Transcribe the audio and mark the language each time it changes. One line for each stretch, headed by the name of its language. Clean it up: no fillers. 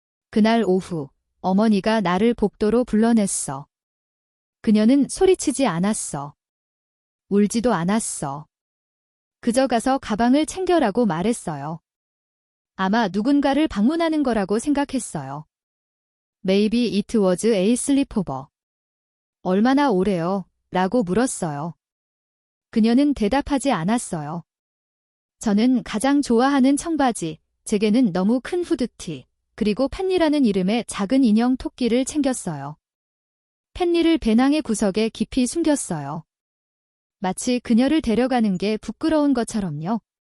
Korean: 그날 오후, 어머니가 나를 복도로 불러냈어. 그녀는 소리치지 않았어. 울지도 않았어. 그저 가서 가방을 챙겨라고 말했어요. 아마 누군가를 방문하는 거라고 생각했어요.
English: Maybe it was a sleepover.
Korean: 얼마나 오래요? 라고 물었어요. 그녀는 대답하지 않았어요. 저는 가장 좋아하는 청바지, 제게는 너무 큰 후드티, 그리고 펜니라는 이름의 작은 인형 토끼를 챙겼어요. 펜니를 배낭의 구석에 깊이 숨겼어요. 마치 그녀를 데려가는 게 부끄러운 것처럼요.